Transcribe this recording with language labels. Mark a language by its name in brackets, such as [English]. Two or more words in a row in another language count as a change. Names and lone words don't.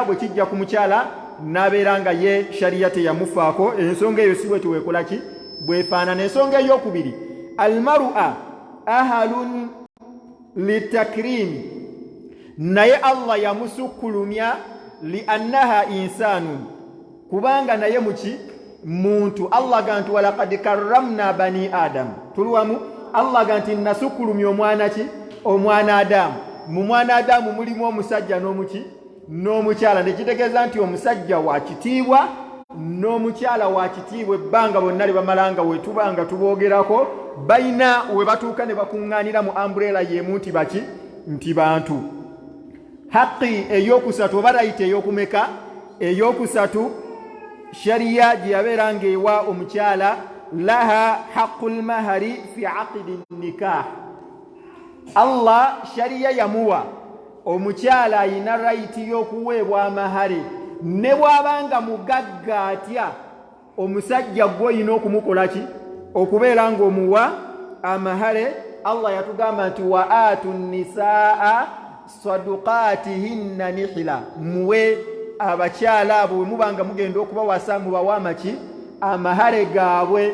[Ganda] Bwe kijja ku mukyala n'abeera nga ye sharia teyamufaako, ensonga eyo si bwe tuweekola ki bwefaanana. Ensonga ey'okubiri, [Arabic] المرأة أهل للتكريم, [Ganda] naye Allah yamusukkulumya [Arabic] لأنها إنسان, [Ganda] kubanga naye muntu. Allah ganti [Arabic] ولقد كرمنا بني آدم. [Ganda] Tuli wamu? Allah ganti nasukkulumya omwana Adamu. Mu mwana Adamu mulimu omusajja n'omukyala. Nekitegeeza nti omusajja wa kitiibwa n'omukyala wa kitiibwa. Ebbanga bonna lye bamalanga we tubanga tuboogerako bayina we batuuka ne bakuŋŋaanira mu umbrella y'emu nti bantu. Haqqi ey'okusatu oba right ey'okumeka ey'okusatu, sharia gye yabeera ng'ewa omukyala [Arabic] لها حق المهر في عقد النكاح. [Ganda] Allah sharia yamuwa omukyala ayina right y'okuweebwa amahare, ne bw'abanga mugagga atya omusajja gw'oyina okumukola ki okubeera ng'omuwa amahare. Allah yatugamba nti [Arabic] وآتوا النساء صدقاتهن نحلة, [Ganda] muwe abakyala abo mubanga mugenda okubawasa mubawamaki amahare gaabwe.